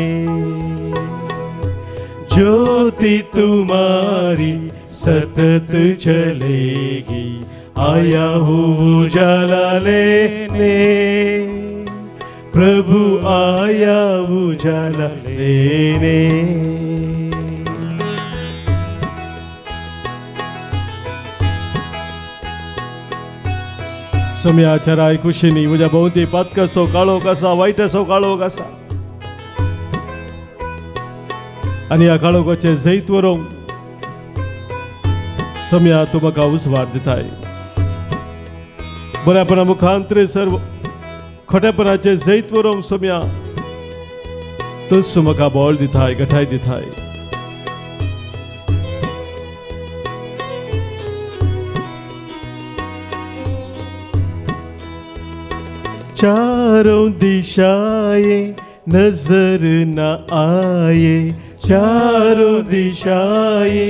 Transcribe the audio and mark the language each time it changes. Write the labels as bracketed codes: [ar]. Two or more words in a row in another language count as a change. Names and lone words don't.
[hi] ज्योति तुम्हारी सतत जलेगी, आया हूँ उजाला लेने, प्रभु आया उजाला लेने. [kok] सोम्याच्या राय कुशीनी म्हज्या भोंवती पातकाचो काळोख आसा, वायटाचो काळोख आसा, आनी ह्या काळोखाचे जैत व्हरूंक सोम्या तूं म्हाका उजवाड दिताय. बऱ्यापणा मुखांतर सर्व खोटेपणाचे जैत व्हरूंक सोम्या तूंच म्हाका बोळ दिताय, गठाय दिताय. [hi] चारों दिशाएं नजर न आए, चारों दिशाएं